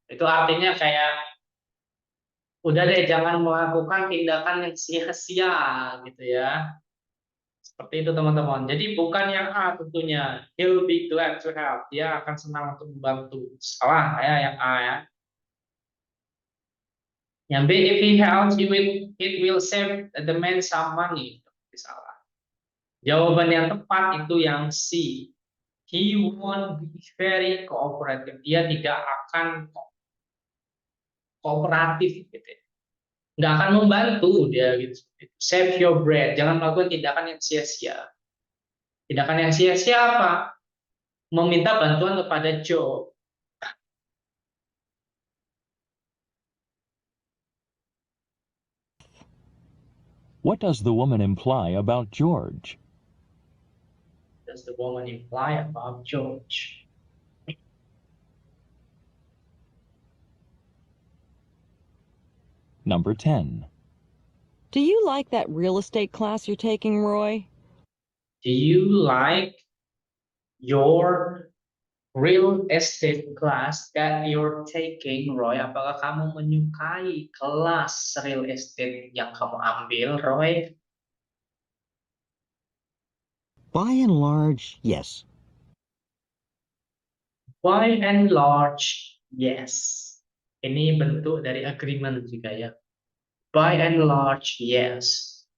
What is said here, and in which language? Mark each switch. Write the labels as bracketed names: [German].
[Indonesian] Itu artinya kayak, udah deh jangan melakukan tindakan yang sia-sia gitu ya. Seperti itu teman-teman. Jadi bukan yang A tentunya. [English] He'll be glad to help. [Indonesian] Dia akan senang untuk membantu. Salah ya yang A ya. Yang B, [English] if he helps, it will save the man some money. [Indonesian] Salah. Jawaban yang tepat itu yang C. [English] He won't be very cooperative. [Indonesian] Dia tidak akan kooperatif gitu ya. Nggak akan membantu dia gitu. [English] Save your breath. [Indonesian] Jangan melakukan tindakan yang sia-sia. Tindakan yang sia-sia apa? Meminta bantuan kepada Joe. [English] What does the woman imply about George? Does the woman imply about George? Number 10. Do you like that real estate class you're taking, Roy? Do you like your real estate class that you're taking, Roy? [Indonesian] Apakah kamu menyukai kelas real estate yang kamu ambil, Roy? [English] By and large, yes. By and large, yes. [Indonesian] Ini bentuk dari agreement juga ya. [English] By and large, yes.